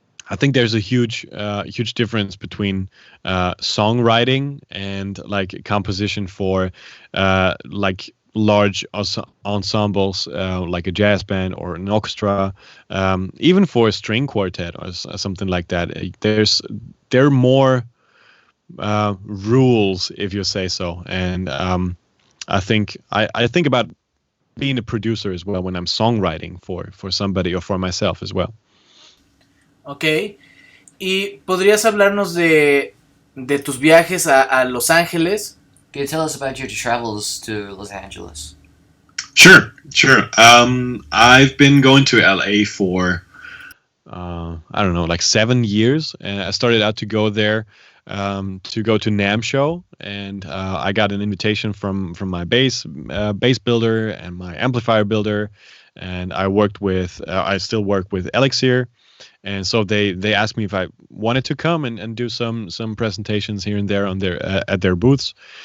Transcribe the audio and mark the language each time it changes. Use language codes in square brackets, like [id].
[en] I think there's a huge difference between songwriting and like composition for like large ensembles, like a jazz band or an orchestra, even for a string quartet or something like that. There are more rules, if you say so, and I think about being a producer as well when I'm songwriting for somebody or for myself as well. Okay. [es] ¿Y podrías hablarnos de tus viajes a Los Ángeles? [en] Can you tell us about your travels to Los Angeles? Sure. I've been going to LA for I don't know, like 7 years, and I started out to go there to go to NAMM show, and I got an invitation from my bass builder and my amplifier builder, and I still work with Elixir, and so they asked me if I wanted to come and do some presentations here and there on at their booths.